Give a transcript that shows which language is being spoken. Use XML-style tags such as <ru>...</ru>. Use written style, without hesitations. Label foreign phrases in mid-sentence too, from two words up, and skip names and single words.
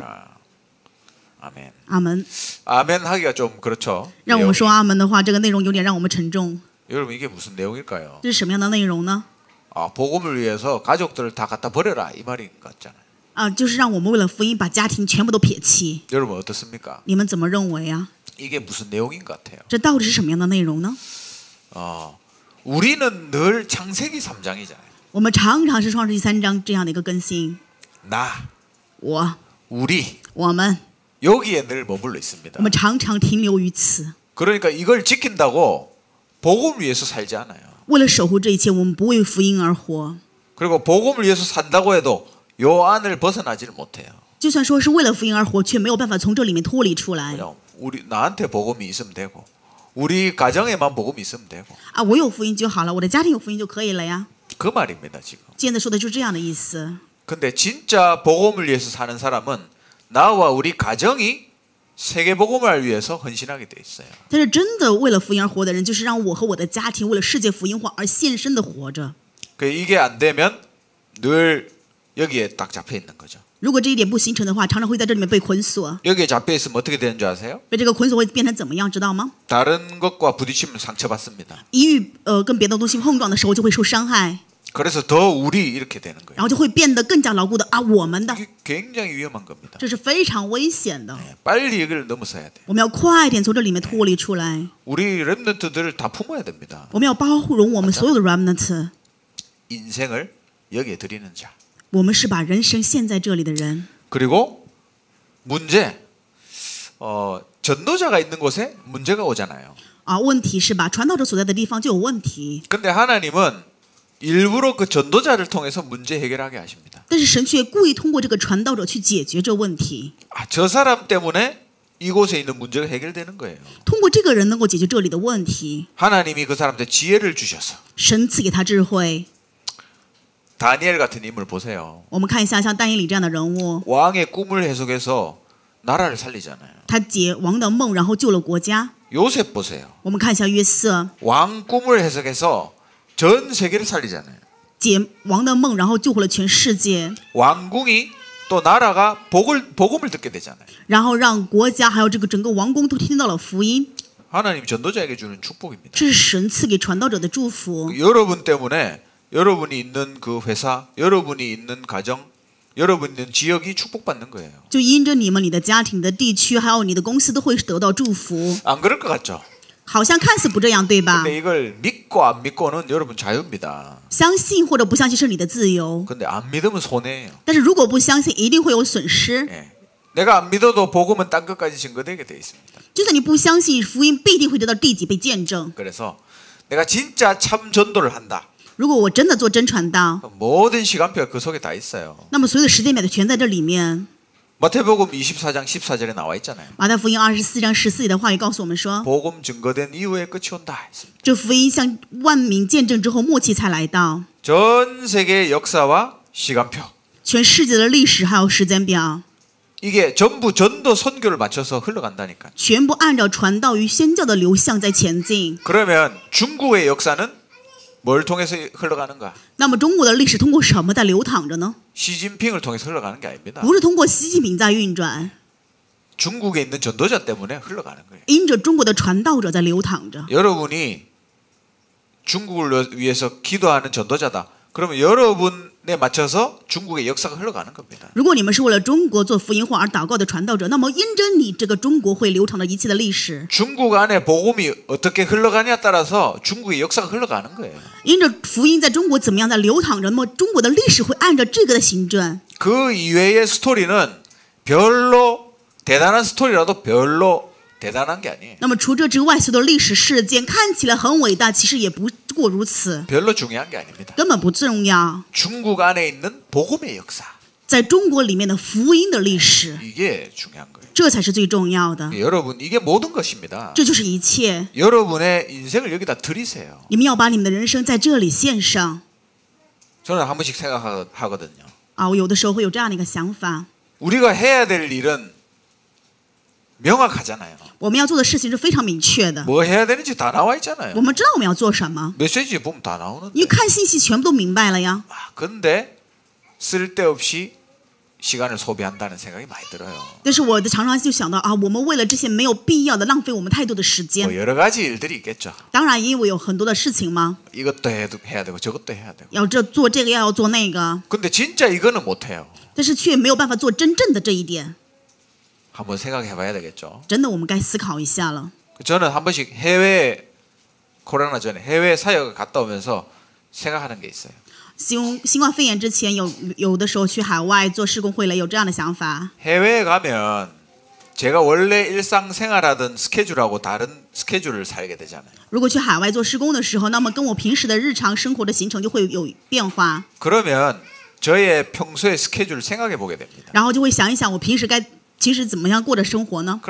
<ko>아멘.</ko> <zh>阿门。</zh> <ko>아멘 하기가 좀 그렇죠.</ko> <zh>让我们说阿门的话，这个内容有点让我们沉重。</zh> <ko>여러분 이게 무슨 내용일까요?</ko> <zh>这是什么样的内容呢？</zh> <ko>복음을 위해서 가족들을 다 갖다 버려라 이 말인 것 같잖아요.</ko> <zh>就是让我们为了福音把家庭全部都撇弃。</zh> <ko>여러분 어떻습니까?</ko> <zh>你们怎么认为啊？</zh> <ko>이게 무슨 내용인 것 같아요.</ko> <zh>这到底是什么样的内容呢？</zh> <ko>우리는 늘 창세기 3장이잖아요.</ko> <zh>我们常常是创世纪3章这样的一个更新。</zh> <ko>나,</ko> <zh>我、</zh> <ko>우리</ko> <zh>我们，</zh> <ko>여기에 늘 머물러 있습니다.</ko> <zh>我们常常停留于此。</zh> <ko>그러니까 이걸 지킨다고 복음을 위해서 살지 않아요.</ko> <zh>为了守护这一切，我们不为福音而活。</zh> <ko>그리고 복음을 위해서 산다고 해도 요 안을 벗어나지를 못해요.</ko> <zh>就算说是为了福音而活，却没有办法从这里面脱离出来。</zh> <ko>그냥 우리 나한테 복음이 있으면 되고 우리 가정에만 복음이 있으면 되고.</ko> <zh>我有福音就好了，我的家庭有福音就可以了呀。</zh> <ko>그 말입니다 지금.</ko> <zh>现在说的就是这样的意思。</zh> <ko>근데 진짜 복음을 위해서 사는 사람은 나와 우리 가정이 세계 복음을 위해서 헌신하게 돼 있어요.</ko> <zh>但是真的为了福音而活的人，就是让我和我的家庭为了世界福音化而献身的活着。</zh> <ko>이게 안 되면 늘 여기에 딱 잡혀 있는 거죠.</ko> <zh>如果这一点不形成的话，常常会在这里面被捆锁。</zh> <ko>여기에 잡혀 있으면 어떻게 되는 줄 아세요?</ko> <zh>被这个捆锁会变成怎么样，知道吗？</zh> <ko>다른 것과 부딪히면 상처받습니다.</ko> <zh>一遇跟别的东西碰撞的时候，就会受伤害，</zh> <ko>그래서 더 우리 이렇게 되는 거예요.</ko> <zh>然后就会变得更加牢固的我们的，</zh> <ko>이게 굉장히 위험한 겁니다.</ko> <zh>这是非常危险的。</zh> <ko>빨리 여기를 넘어서야 돼요.</ko> <zh>我们要快点从这里面脱离出来。</zh> <ko>우리 렘넌트들을 다 품어야 됩니다.</ko> <zh>我们要包容我们所有的 remnant。</zh> <ko>인생을 여기에 드리는 자.</ko> <zh>我们是把人生献在这里的人。</zh> <ko>그리고 문제, 전도자가 있는 곳에 문제가 오잖아요.</ko> <zh>问题是吧？传道者所在的地方就有问题。</zh> <ko>근데 하나님은 일부러 그 전도자를 통해서 문제 해결하게 하십니다.</ko> <zh>但是神却故意通过这个传道者去解决这问题。</zh> <ko>저 사람 때문에 이곳에 있는 문제가 해결되는 거예요.</ko> <zh>通过这个人能够解决这里的问题。</zh> <ko>하나님이 그 사람한테 지혜를 주셔서.</ko> <zh>神赐给他智慧。</zh> <ko>다니엘 같은 인물 보세요.</ko> <zh>我们看一下像但以理这样的人物，</zh> <ko>왕의 꿈을 해석해서 나라를 살리잖아요.</ko> <zh>他解王的梦，然后救了国家。</zh> <ko>요셉 보세요.</ko> <zh>我们看一下约瑟，</zh> <ko>왕 꿈을 해석해서 전 세계를 살리잖아요.</ko> <zh>解王的梦，然后救活了全世界，</zh> <ko>왕궁이 또 나라가 복음을 듣게 되잖아요.</ko> <zh>然后让国家还有这个整个王宫都听到了福音。</zh> <ko>하나님 전도자에게 주는 축복입니다.</ko> <zh>这是神赐给传道者的祝福。</zh> <ko>여러분 때문에 여러분이 있는 그 회사, 여러분이 있는 가정, 여러분 있는 지역이 축복받는 거예요.</ko> <zh>就因着你们、你的家庭、你的地区，还有你的公司，都会得到祝福。</zh> <ko>안 그럴 것 같죠?</ko> <zh>好像看似不这样，对吧？</zh> <ko>근데 이걸 믿고 안 믿고는 여러분 자유입니다.</ko> <zh>相信或者不相信是你的自由，</zh> <ko>근데 안 믿으면 손해예요.</ko> <zh>但是如果不相信，一定会有损失。</zh> <ko>예. 내가 안 믿어도 복음은 땅 끝까지 증거되게 돼 있습니다.</ko> <zh>就算你不相信福音，必定会得到地几倍见证。</zh> <ko>그래서 내가 진짜 참 전도를 한다.</ko> <zh>如果我真的做真传道，</zh> <ko>모든 시간표가 그 속에 다 있어요.</ko> <zh>那么所有的时间表都全在这里面。</zh> <ko>마태복음 24장 14절에 나와 있잖아요.</ko> <zh>马太福音24章14节的话语告诉我们说，</zh> <ko>복음 증거된 이후에 끝이 온다 했습니다.</ko> <zh>这福音向万民见证之后，末期才来到。</zh> <ko>전 세계의 역사와 시간표.</ko> <zh>全世界的历史还有时间表，</zh> <ko>이게 전부 전도 선교를 맞춰서 흘러간다니까.</ko> <zh>全部按照传道与宣教的流向在前进。</zh> <ko>그러면 중국의 역사는 뭘 통해서 흘러가는가?</ko> <zh>那么中国的历史通过什么在流淌着呢？</zh> <ko>시진핑을 통해서 흘러가는 게 아닙니다.</ko> <zh>不是通过习近平在运转，</zh> <ko>중국에 있는 전도자 때문에 흘러가는 거예요.</ko> <zh>因着中国的传道者在流淌着。</zh> <ko>여러분이 중국을 위해서 기도하는 전도자다. 그러면 여러분에 맞춰서 중국의 역사가 흘러가는 겁니다.</ko> <zh>如果你们是为了中国做福音化而祷告的传道者，那么因着你这个中国会流淌的一切的历史。</zh> <ko>중국 안에 복음이 어떻게 흘러가냐에 따라서 중국의 역사가 흘러가는 거예요.</ko> <zh>因着福音在中国怎么样在流淌着，那么中国的历史会按照这个的行转。</zh> <ko>그 이외의 스토리는 별로 대단한 스토리라도 별로 대단한 게 아니에요.</ko> <zh>那么除这之外，所有的历史事件看起来很伟大，其实也不过如此，</zh> <ko>별로 중요한 게 아닙니다.</ko> <zh>根本不重要。</zh> <ko>중국 안에 있는 복음의 역사</ko> <zh>在中国里面的福音的历史，</zh> <ko>이게 중요한 거예요.</ko> <zh>这才是最重要的，</zh> <ko>여러분 이게 모든 것입니다.</ko> <zh>这就是一切。</zh> <ko>여러분의 인생을 여기다 드리세요.</ko> <zh>你们要把你们的人生在这里献上。</zh> <ko>저는 한 번씩 생각하거든요.</ko> <zh>啊，我有的时候会有这样的一个想法，</zh> <ko>우리가 해야 될 일은 명확하잖아요.</ko> <zh>我们要做的事情是非常明确的，</zh> <ko>뭐 해야 되는지 다 나와 있잖아요.</ko> <zh>我们知道我们要做什么，</zh> <ko>메시지 보면 다 나오는데.</ko> <zh>因为看信息全部都明白了呀。</zh> <ko>근데 쓸데없이 시간을 소비한다는 생각이 많이 들어요.</ko> <zh>但是我常常就想到啊，我们为了这些没有必要的浪费我们太多的时</zh> <ko>뭐</ko> <zh>间。</zh> <ko>여러 가지 일들이 있겠죠.</ko> <zh>当然，因为有很多的事情嘛，</zh> <ko>이것도 해야 되고 저것도 해야 되고.</ko> <zh>要做这个，要做那个，</zh> <ko>근데 진짜 이거는 못 해요.</ko> <zh>但是却没有办法做真正的这一点。</zh> <ko>한번 생각해 봐야 되겠죠.</ko> <zh>真的，我们该思考一下了。</zh> <ko>저는 한 번씩 해외 코로나 전에 해외 사역을 갔다 오면서 생각하는 게 있어요.</ko> <zh>新冠肺炎之前有的时候去海外做事工会了，有这样的想法。</zh> <ko>해외에 가면 제가 원래 일상생활하던 스케줄하고 다른 스케줄을 살게 되잖아요.</ko> <zh>如果去海外做事工的时候，那么跟我平时的日常生活的行程就会有变化，</zh> <ko>그러면 저의 평소의 스케줄을 생각해 보게 됩니다.</ko> <zh>然后就会想一想我平时其实怎么样过的生活呢？</zh>